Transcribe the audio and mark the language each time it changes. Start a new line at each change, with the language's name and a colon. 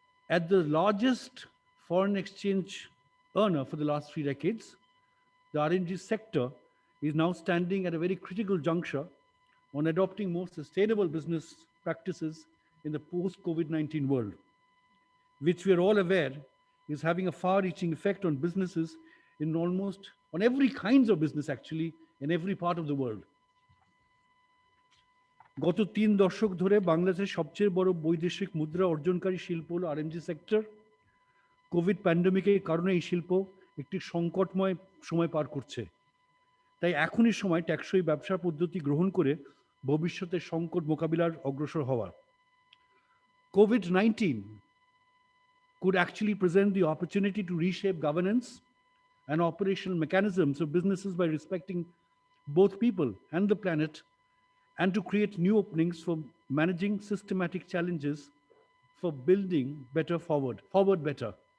English: At the largest foreign exchange earner for the last 3 decades, the RNG sector is now standing at a very critical juncture on adopting more sustainable business practices in the post-COVID-19 world, which we are all aware is having a far-reaching effect on businesses on every kinds of business actually, in every part of the world.
Bangla: গত 3 দশক ধরে বাংলাদেশের সবচেয়ে বড় বৈদেশিক মুদ্রা অর্জনকারী শিল্প হলো আরএমজি সেক্টর। কোভিড প্যান্ডেমিকের কারণে এই শিল্প একটি সংকটময় সময় পার করছে। তাই এখনই সময় টেকসই ব্যবসা পদ্ধতি গ্রহণ করে ভবিষ্যতের সংকট মোকাবিলার অগ্রসর হওয়া।
English: COVID-19 could actually present the opportunity to reshape governance and operational mechanisms of businesses by respecting both people and the planet, and to create new openings for managing systematic challenges for building better forward better.